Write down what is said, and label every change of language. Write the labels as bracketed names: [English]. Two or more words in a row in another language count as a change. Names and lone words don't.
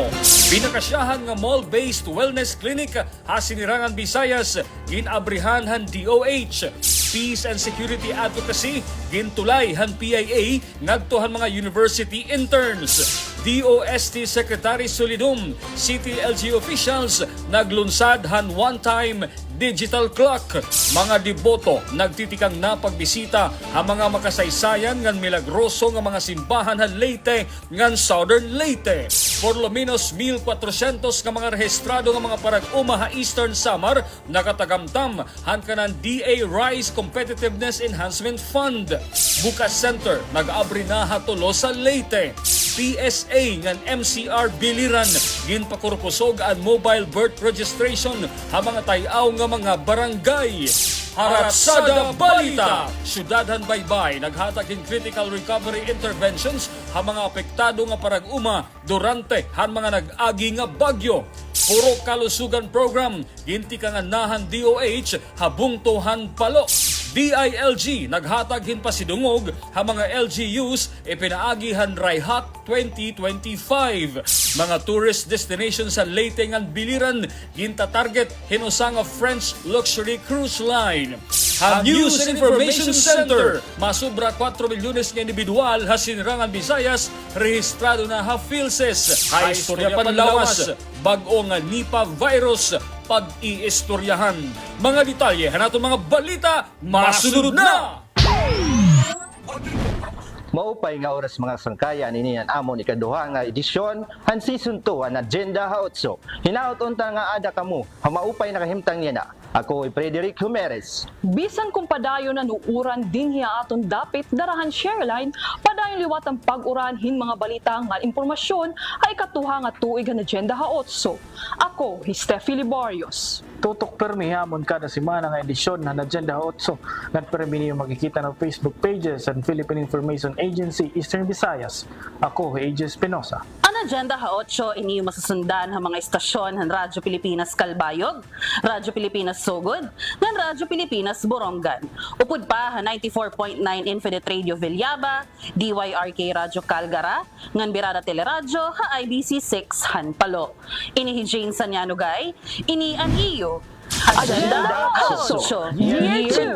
[Waray] Pinakasyahan nga [English] mall-based wellness clinic [Waray] hasinirangan Visayas ginabrihan han DOH. Peace and Security Advocacy gintulay han PIA ngadto han mga [English] university interns. [Waray] DOST Secretary Solidum, City LG officials naglunsad han [English] one-time digital clock. [Waray] Mga deboto nagtitikang napagbisita ang mga makasaysayan ngan milagroso nga mga simbahan han Leyte ngan Southern Leyte. [Spanish] Por lo menos [Waray] 1,400 ka mga rehistrado nga mga parag-uma ha Eastern Samar nakatagamtam han kanan DA Rise Competitiveness Enhancement Fund. Bukas Center nag-abri na hatulo sa Leyte. PSA ngan MCR Biliran ginpakurposog ang mobile birth registration ha mga tayaw nga mga barangay. Haratsada Balita! Syudadhan Baybay naghatag in [English] critical recovery interventions [Waray] ha mga apektado nga parag-uma durante han mga nag-agi nga bagyo. Puro kalusugan program gintikangannahan DOH habungtuhan palo. DILG naghatag hin pasidungog ha mga LGUs ipinaagihan Raihat 2025. Mga [English] tourist destinations [Waray] sa Leyte ngan Biliran ginta-target hinusa nga [English] French luxury cruise line. [Waray] Ha News and Information Center masubra 4 milyones nga individual ha sinirangan Visayas rehistrado na ha PhilSys. Ha istorya panlawas bag-o nga Nipah virus pag-iistoryahan. Mga detalye hanaton mga balita masunod na. Maupay nga oras mga sangkayan ini ang amon ikaduha nga edisyon han season 2 ang Agenda Hautso. Hinaot unta nga ada kamo ha maupay nakahimtang niya na. Ako ay Frederick Humeres. Bisan kung padayon na nuuran din hiya aton dapit darahan shareline, padayon liwat ang pag-uranhin mga balita nga impormasyon ay katuha nga tuig ang Agenda Hautso. Ako, Steffi Liborios. Tutok permi hamon kada semana nga edisyon ng Agenda Hautso. Nagpermi niyo makikita ng Facebook pages ng Philippine Information Agency Eastern Visayas. Ako, AJ Espinosa. Ang Agenda Hautso ini masusundan ng mga istasyon ng Radyo Pilipinas Calbayog, Radyo Pilipinas Sugod, ng Radyo Pilipinas Borongan. Upod pa ha 94.9 Infinite Radio Villaba, DYRK Radyo Calgara, ngan Birada Teleradyo ha IBC 6 Hanpalo. Ini Jane Sanyanugay, ini ang iyo Agenda Hautso Year 2.